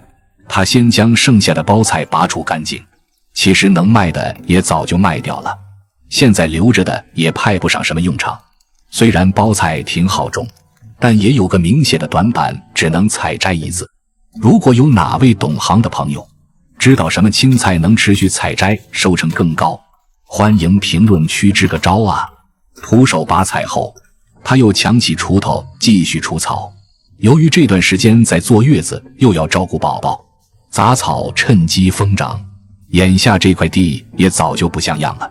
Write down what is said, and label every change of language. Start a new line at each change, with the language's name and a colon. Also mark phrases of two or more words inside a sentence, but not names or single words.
Chinese: 他先將剩下的包菜拔除乾淨，其實能賣的也早就賣掉了，現在留着的也派不上什麼用場。雖然包菜挺好種，但也有個明顯的短板，只能採摘一次。如果有哪位懂行的朋友知道什麼青菜能持續採摘收成更高，歡迎評論區支個招啊。徒手拔菜後，他又搶起鋤頭繼續除草。由於這段時間在坐月子，又要照顧寶寶，雜草趁機瘋長，眼下這塊地也早就不像樣了。